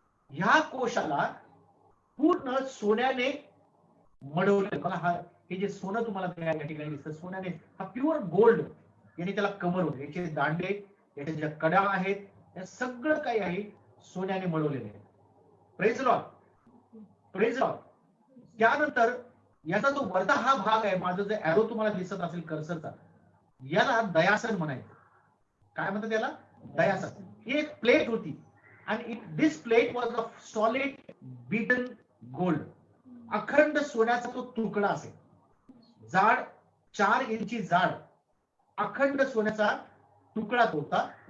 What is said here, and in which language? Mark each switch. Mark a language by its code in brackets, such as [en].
[mr] ह्या कोशाला पूर्ण सोन्याने मडवले. मला हे जे सोनं तुम्हाला या ठिकाणी दिसतं सोन्याने, हा प्युअर गोल्ड याने त्याला कव्हर होते. याचे दांडे, याच्या ज्या कडा आहेत, या सगळं काही आहे सोन्याने मळवलेले आहे. [en] Praise Lord, praise Lord. [mr] त्यानंतर याचा जो वरचा हा भाग आहे, माझं जे एरो तुम्हाला दिसत असेल कर्सरचा, याला दयासन म्हणायचं. काय म्हणतात याला? दयासन. ही एक प्लेट होती आणि [en] This plate was of solid beaten gold. [mr] अखंड सोन्याचा तो तुकडा असेल, जाड 4 इंची जाड अखंड सोन्याचा तुकडा होता.